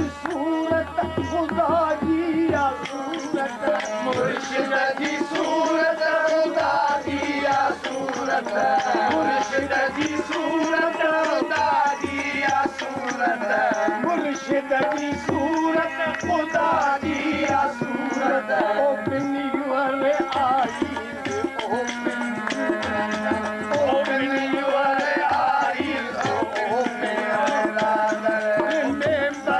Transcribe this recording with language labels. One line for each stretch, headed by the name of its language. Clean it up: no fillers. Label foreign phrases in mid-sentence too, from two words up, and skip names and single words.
Sindhi: सूरत खुदा जी या सूरत मुर्शिद जी सूरत खुदा जी या सूरत मुर्शिद जी सूरत खुदा जी या सूरत मुर्शिद जी सूरत खुदा जी या सूरत
English: open your eyes open your eyes open your eyes remember